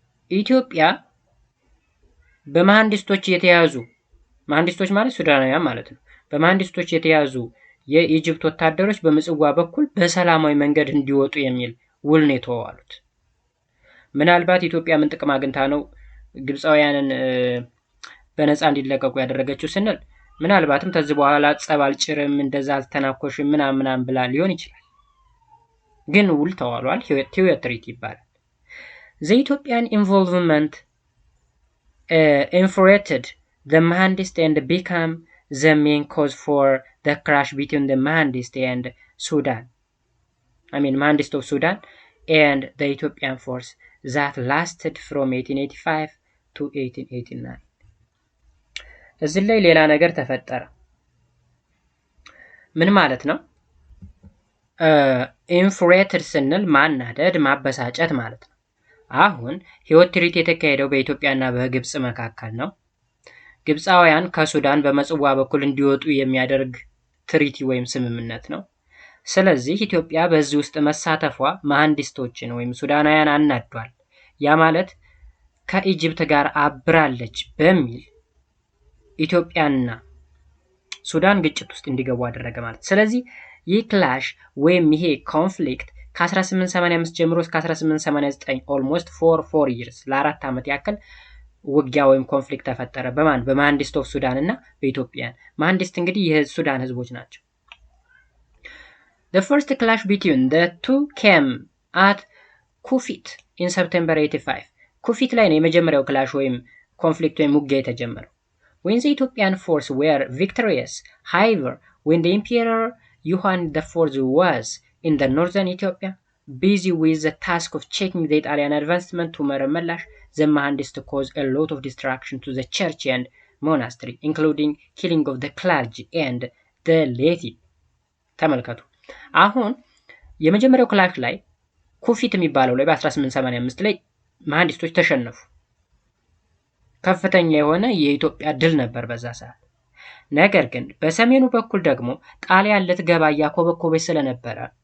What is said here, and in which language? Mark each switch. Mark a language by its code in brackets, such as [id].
[am] ኢትዮጵያ በመሐንዲስቶች የተያዙ መሐንዲስቶች ማለት ሱዳናውያን ማለት ነው። በመሐንዲስቶች የተያዙ የኢጅፕት ወታደሮች በምጽዋ በኩል በሰላማዊ መንገድ እንዲወጡ የሚል ውል ነው የተዋዋሉት። ምናልባት ኢትዮጵያ ምን ጥቅም አግኝታ ነው ግብፃውያንን በነፃ እንዲለቀቁ ያደረገችው ስንል ምናልባትም ከዚህ በኋላ ጸብ አልጭርም እንደዛ አልተናኮሽም ምናምን ብላ ሊሆን ይችላል። ግን ውል ተዋሏል። ቲዮትሪት ይባላል። [en] the Ethiopian involvement infuriated the Mahandist and became the main cause for the clash between the Mahandist and Sudan. Mahandist of Sudan and the Ethiopian force that lasted from 1885 to 1889. [am] እዚህ ላይ ሌላ ነገር ተፈጠረ። ምን ማለት ነው? ኢንፍሬትድ ስንል ማናደድ፣ ማበሳጨት ማለት ነው። አሁን ህይወት ትርኢት የተካሄደው በኢትዮጵያና በግብጽ መካከል ነው። ግብፃውያን ከሱዳን በምጽዋ በኩል እንዲወጡ የሚያደርግ ትሪቲ ወይም ስምምነት ነው። ስለዚህ ኢትዮጵያ በዚህ ውስጥ መሳተፏ መሐንዲስቶችን ወይም ሱዳናውያን አናዷል። ያ ማለት ከኢጅፕት ጋር አብራለች በሚል ኢትዮጵያና ሱዳን ግጭት ውስጥ እንዲገቡ አደረገ ማለት። ስለዚህ ይህ ክላሽ ወይም ይሄ ኮንፍሊክት ከ1885 ጀምሮ እስከ 1889 ኦልሞስት ፎር ይርስ ለ4 ዓመት ያክል ውጊያ ወይም ኮንፍሊክት ተፈጠረ። በማን? በመሐንዲስት ኦፍ ሱዳን እና በኢትዮጵያን። መሐንዲስት እንግዲህ የሱዳን ህዝቦች ናቸው። [en] The first clash between the two came at ኩፊት in September 85 [am] ኩፊት ላይ ነው የመጀመሪያው ክላሽ ወይም ኮንፍሊክት ወይም ውጊያ የተጀመረው። [en] When the Ethiopian force were victorious, however, when the Emperor Yohan IV was in the northern Ethiopia, busy with the task of checking the Italian advancement to Maramellash, the Mahandist caused a lot of destruction to the church and monastery, including killing of the clergy and the laity. [am] ተመልከቱ። አሁን የመጀመሪያው ክላሽ ላይ ኩፊት የሚባለው ላይ በ1885 ላይ መሐንዲስቶች ተሸነፉ። ከፍተኛ የሆነ የኢትዮጵያ ድል ነበር በዛ ሰዓት። ነገር ግን በሰሜኑ በኩል ደግሞ ጣሊያን ልትገባ እያኮበኮበች ስለነበረ